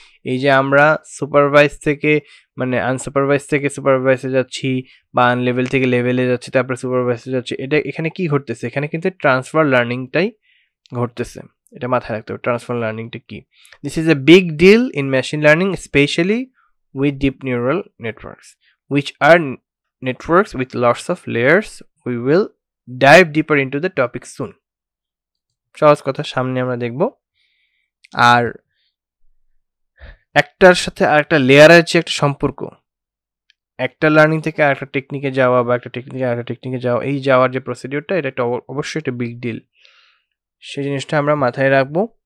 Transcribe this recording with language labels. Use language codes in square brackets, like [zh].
[bn] এই যে আমরা সুপারভাইজ থেকে মানে আনসুপারভাইজ থেকে সুপারভাইজে যাচ্ছি বা আনলেভেল থেকে লেভেলে যাচ্ছি তারপরে সুপারভাইজে যাচ্ছি, এটা এখানে কি ঘটতেছে, এখানে কিন্তু ট্রান্সফার লার্নিংটাই ঘটতেছে, এটা মাথায় রাখতে হবে। ট্রান্সফার লার্নিংটা কি? [en] This is a big deal in machine learning, specially with deep neural networks, which are networks with lots of layers. We will dive deeper into the topic soon. [bn] সহজ কথা সামনে আমরা দেখব। আর একটার সাথে আরেকটা লেয়ারের যে একটা সম্পর্ক, একটা লার্নিং থেকে আরেকটা টেকনিকে যাওয়া বা একটা টেকনিকে আরেকটা টেকনিকে যাওয়া, এই যাওয়ার যে প্রসিডিওরটা, এটা একটা অবশ্যই একটা বিগ ডিল, সেই জিনিসটা আমরা মাথায় রাখবো।